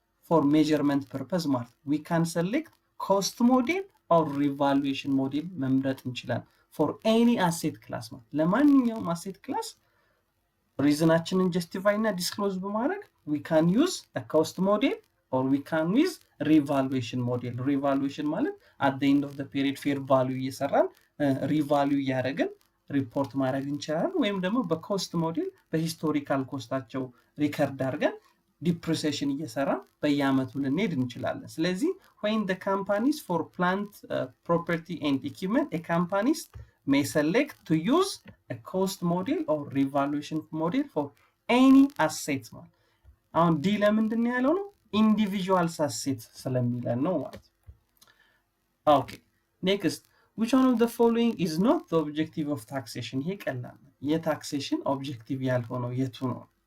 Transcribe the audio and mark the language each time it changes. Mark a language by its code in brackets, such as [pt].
[en] for measurement purpose ማለት we can select cost model or revaluation model [am] መምረጥ እንችላለን [en] for any asset class ማለት ለማንኛውም asset class [am] ሪዝናችንን ጀስቲፋይ እና ዲስክሎዝ በማድረግ [en] we can use a cost model or we can use revaluation model. [am] revaluation ማለት [en] at the end of the period [am] fair value እየሰራን ሪቫልዩ እያደረግን ሪፖርት ማድረግ እንችላለን። ወይም ደግሞ በኮስት ሞዴል በሂስቶሪካል ኮስታቸው ሪከርድ አድርገን ዲፕሪሲዬሽን እየሰራን በየአመቱ ልንሄድ እንችላለን። ስለዚህ [en] when the companies for plant property and equipment a companies may select to use a cost model or revaluation model for any assets [am] ማለት አሁን ዲ ለምንድን ያለው ነው ኢንዲቪጁዋልስ አሴት ስለሚለን ነው ማለት። ኦኬ ኔክስት [en] which one of the following is not the objective of taxation? [am] ይሄ ቀላል ነው። የታክሴሽን ኦብጀክቲቭ ያልሆነው የቱ ነው?